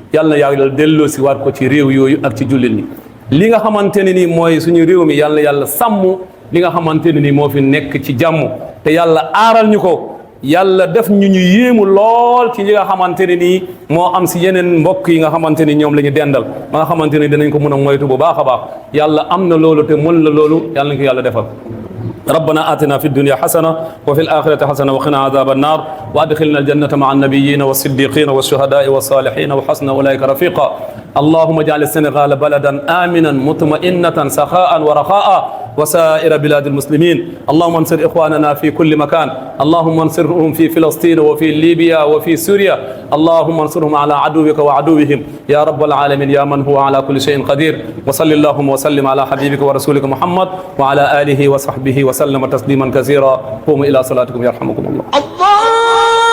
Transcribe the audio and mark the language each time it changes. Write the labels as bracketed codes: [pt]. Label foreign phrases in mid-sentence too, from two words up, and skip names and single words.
[wo] na yàlla delloosi waat ko ci réew yooyu ak ci jullit ñi li nga xamante ne ni mooy suñu réew mi yàlla na yàlla sàmm li nga xamante ne ni moo fi nekk ci jàmm te yàlla aaral ñu ko yàlla def ñu yéemu lool ci li nga xamante ne nii moo am si yeneen mbokk yi nga xamante ni ñoom la ñu dendal ba nga xamante ni dinañ ko mën a moytu bu baax a baax yàlla am na loolu te mën la loolu yàlla nañ ko yàlla defal [ar] ربنا آتنا في الدنيا حسنة وفي الآخرة حسنة وقنا عذاب النار وأدخلنا الجنة مع النبيين والصديقين والشهداء والصالحين وحسن أولئك رفيقا اللهم اجعل السنغال بلدا آمنا مطمئنة سخاء ورخاء وسائر بلاد المسلمين اللهم انصر إخواننا في كل مكان اللهم انصرهم في فلسطين وفي ليبيا وفي سوريا اللهم انصرهم على عدوك وعدوهم يا رب العالمين يا من هو على كل شيء قدير وصل اللهم وسلم على حبيبك ورسولك محمد وعلى آله وصحبه وسلم تسليما كثيرا قوموا إلى صلاتكم يرحمكم الله